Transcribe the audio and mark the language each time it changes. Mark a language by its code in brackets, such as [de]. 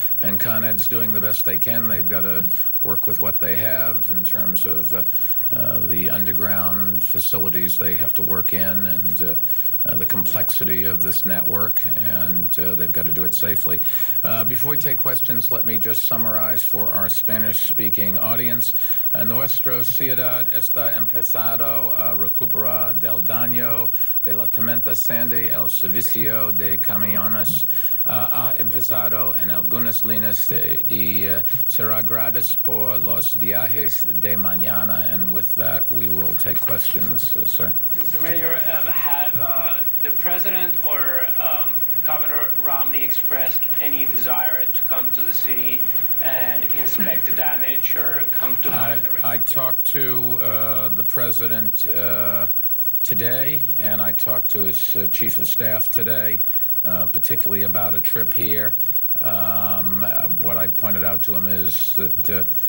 [en] And Con Ed's doing the best they can. They've got to work with what they have in terms of the underground facilities they have to work in and the complexity of this network, and they've got to do it safely. Before we take questions, let me just summarize for our Spanish-speaking audience. [es] Nuestra ciudad está empezado a recuperar del daño de la tormenta Sandy. El servicio de camiones ha empezado en algunas líneas y será gratis por los viajes de mañana. [en] And with that, we will take questions, sir. Mr. Mayor, have the President or Governor Romney expressed any desire to come to the city and inspect the damage or come to I talked to the President today, and I talked to his Chief of Staff today, particularly about a trip here. What I pointed out to him is that